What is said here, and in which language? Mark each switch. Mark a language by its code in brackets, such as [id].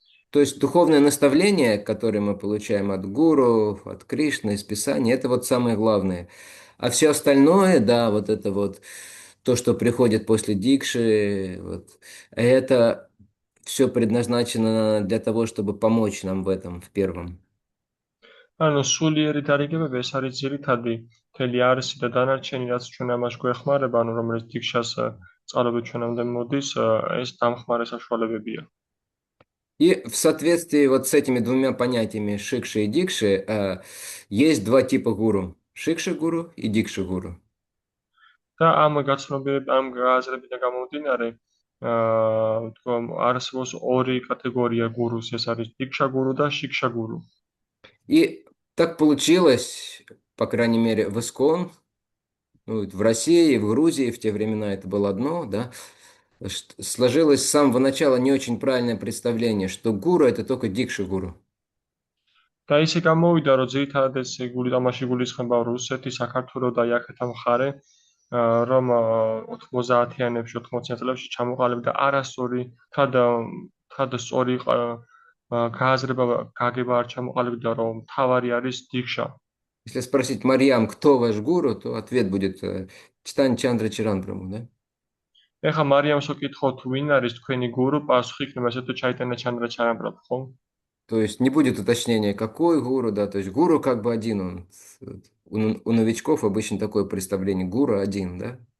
[ru] То есть духовное наставление, которое мы получаем от гуру, от Кришны, из Писания, это вот самое главное. А все остальное, да, вот это вот то, что приходит после дикши, вот, это все предназначено для того, чтобы помочь нам в этом, в первом. [ka] ანუ სულიერი დარიგებები ეს არის ძირითადი მთელი არსი და დანარჩენი, რაც ჩვენ ამას გვეხმარება, ანუ რომელიც დიქშას წყალობით ჩვენამდე მოდის, ეს დამხმარე საშუალებებია. [ru] И в соответствии вот с этими двумя понятиями шикши и дикши есть два типа гуру. Шикши гуру и дикши гуру. [ka] და ამ ამ გააზრებიდან გამომდინარე, თქო, არსებობს ორი კატეგორია გურუს, ეს არის დიქშა გურუ და შიქშა გურუ. [ru] И так получилось, по крайней мере, в Искон, ну, вот в России, в Грузии в те времена это было одно, да, сложилось с самого начала не очень правильное представление, что гуру это только дикши гуру. [ka] და ისე გამოვიდა, რომ ძირითადად ეს თამაში გულისხმება რუსეთი, საქართველო და აქეთა მხარე, რომ 90-იანებში, 80-იან წლებში ჩამოყალიბდა არასწორი, თან სწორი გააზრება გაგება არ ჩამოყალიბდა, რომ თავარი არის დიქშა. [ru] Если спросить Марьям, кто ваш гуру, то ответ будет Читань Чандра Чиран Прабху, да? [ka] ეხლა მარიამს ვკითხოთ, ვინ არის თქვენი გურუ, პასუხი იქნება ესე თუ ჩაიტანა ჩანდრა ჩარამპრაბჰუ, ხო? [ru] То есть не будет уточнения, какой гуру, да, то есть гуру как бы один он. У новичков обычно такое представление, гуру один, да?